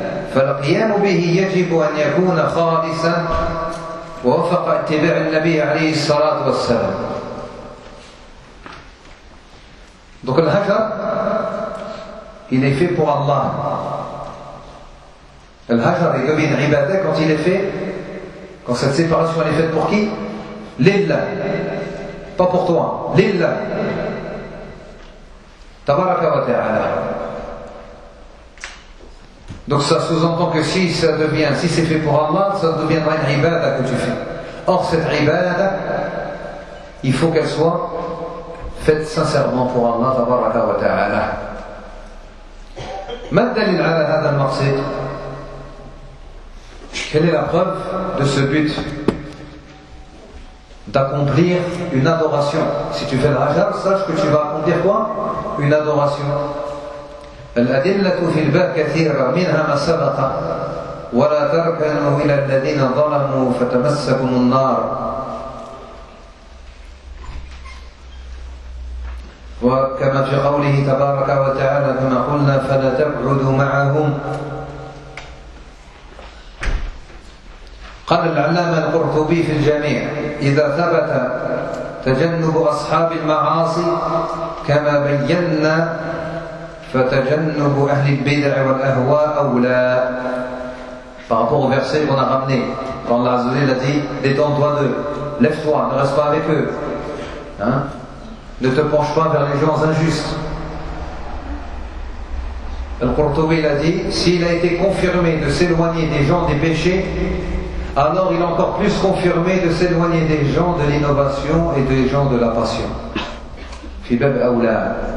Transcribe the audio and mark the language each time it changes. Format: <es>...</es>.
<ar>فالقيام به يجب أن يكون خالصا ووفق اتباع النبي عليه الصلاة والسلام.</ar> <fr>Donc le hajar, il est fait pour Allah. Le hajar est comme une ibada quand il est fait, quand cette séparation est faite pour qui? Lillah. Pas pour toi. Lillah.</fr> <ar>Tabaraka wa ta'ala.</ar> <fr>Donc ça sous-entend que si ça devient, si c'est fait pour Allah, ça deviendra une ibada que tu fais. Or cette ibada, il faut qu'elle soit faite sincèrement pour Allah,</fr> <ar>tabaraka wa ta'ala. Ma dalil ala hada al-maqsid?</ar> <fr>Quelle est la preuve de ce but d'accomplir une adoration? Si tu fais le hajj, sache que tu vas accomplir quoi? Une adoration.</fr> <ar>الأدلة في الباب كثيرة منها ما سبق ولا تركنوا إلى الذين ظلموا فتمسكم النار وكما في قوله تبارك وتعالى كما قلنا فلا تقعدوا معهم. قال العلامة القرطبي في الجميع إذا ثبت تجنب أصحاب المعاصي كما بينا فَتَجَنُّبُ أَهْلِ الْبِدْعِ وَالْأَهْوَى أَوْلَى.</ar> <fr>Par rapport au verset qu'on a ramené, quand Allah Azza wa Jalla a dit, détends-toi d'eux, lève-toi, ne reste pas avec eux. Hein? Ne te penche pas vers les gens injustes. Al-Qurtubi l'a dit, s'il a été confirmé de s'éloigner des gens des péchés, alors il est encore plus confirmé de s'éloigner des gens de l'innovation et des gens de la passion.</fr> <ar>Fibab Aula.</ar>